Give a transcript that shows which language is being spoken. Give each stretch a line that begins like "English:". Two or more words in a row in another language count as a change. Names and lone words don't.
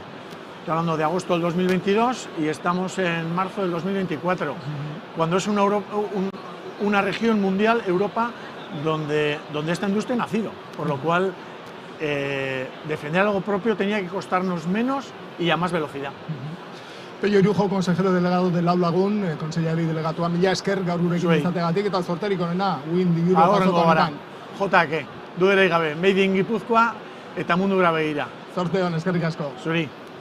Spanish: Estoy hablando de agosto del 2022 y estamos en marzo del 2024, cuando es una región mundial, Europa, donde esta industria ha nacido, por lo cual defender algo propio tenía que costarnos menos y a más velocidad. Pello Irujo, consejero delegado del Lau Lagun, consejero y delegado
Basque: mila esker gaur gurekin izateagatik eta zorterik onena Wind Europe azoka honetan. JK, dudarik gabe,
English: Made in
Basque: Gipuzkoa eta mundura begira. Zorte on, eskerrik asko. Zuri.